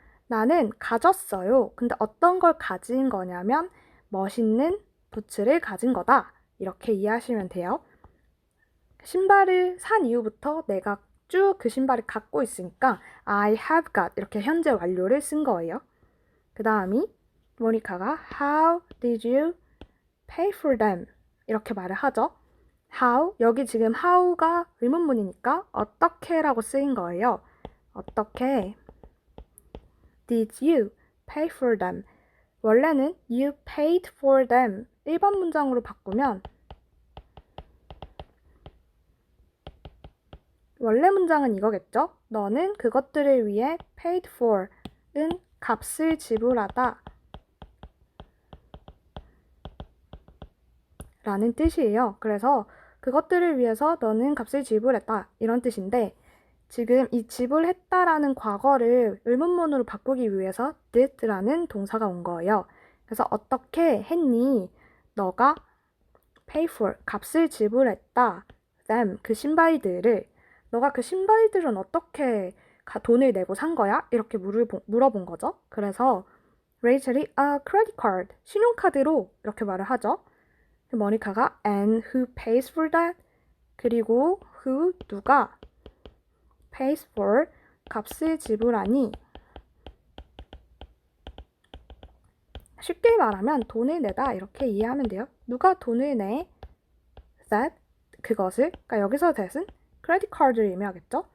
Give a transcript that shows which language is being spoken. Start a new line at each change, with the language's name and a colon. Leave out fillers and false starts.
Korean: 나는 가졌어요. 근데 어떤 걸 가진 거냐면 멋있는 부츠를 가진 거다. 이렇게 이해하시면 돼요. 신발을 산 이후부터 내가 쭉 그 신발을 갖고 있으니까 I have got 이렇게 현재 완료를 쓴 거예요. 그 다음이 모니카가
English: How did you pay for them?
Korean: 이렇게 말을 하죠. How, 여기 지금 how가 의문문이니까 어떻게라고 쓰인 거예요. 어떻게
English: did you pay for them?
Korean: 원래는
English: you paid for them
Korean: 1번 문장으로 바꾸면 원래 문장은 이거겠죠? 너는 그것들을 위해 paid for은 값을 지불하다 라는 뜻이에요. 그래서 그것들을 위해서 너는 값을 지불했다 이런 뜻인데 지금 이 지불했다라는 과거를 의문문으로 바꾸기 위해서 did라는 동사가 온 거예요. 그래서 어떻게 했니? 너가 pay for, 값을 지불했다. them, 그 신발들을 너가 그 신발들은 어떻게 돈을 내고 산 거야? 이렇게 물어본 거죠. 그래서 레이첼이 a credit card, 신용카드로 이렇게 말을 하죠.
English: 모니카가 and who pays for that?
Korean: 그리고 who, 누가 pays for, 값을 지불하니 쉽게 말하면 돈을 내다 이렇게 이해하면 돼요. 누가 돈을 내? that, 그것을, 그러니까 여기서 that은 크레딧 카드를 의미하겠죠?